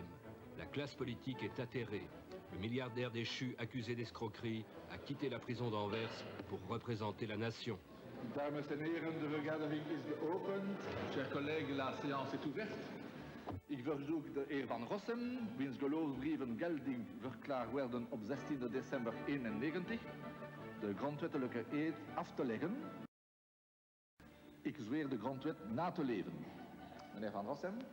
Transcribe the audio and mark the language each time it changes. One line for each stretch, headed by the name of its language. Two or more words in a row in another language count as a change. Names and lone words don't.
French: La classe politique est atterrée. Le milliardaire déchu, accusé d'escroquerie, a quitté la prison d'Anvers pour représenter la nation.
Dutch: Dames en heren, de vergadering is geopend.
French: Chers collègues, la séance est ouverte.
Dutch: Ik verzoek de heer Van Rossem, wiens geloofsbrieven gelding verklaard werden op 16 december 1991, de grondwettelijke eed af te leggen. Ik zweer de grondwet na te leven. Meneer Van Rossem.